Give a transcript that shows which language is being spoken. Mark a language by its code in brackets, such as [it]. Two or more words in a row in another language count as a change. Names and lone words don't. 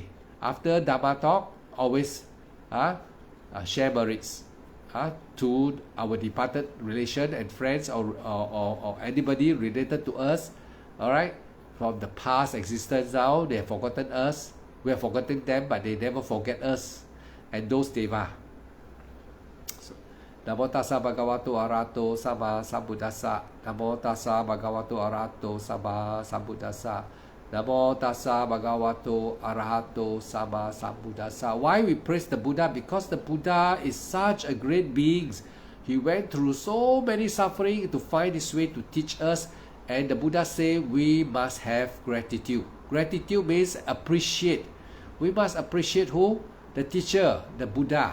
[en] After Dhamma talk, always share merits to our departed relation and friends, or anybody related to us. Alright, from the past existence now, they have forgotten us. We have forgotten them, but they never forget us. And those deva. [pi] Namo tassa bhagavato arahato sama sambuddhassa. Namo tassa bhagavato arahato sama sambuddhassa. Namo tassa bhagavato arahato sama sambuddhassa. [en] Why we praise the Buddha? Because the Buddha is such a great being. He went through so many suffering to find his way to teach us. And the Buddha say we must have gratitude. Gratitude means appreciate. We must appreciate who? The teacher, the Buddha.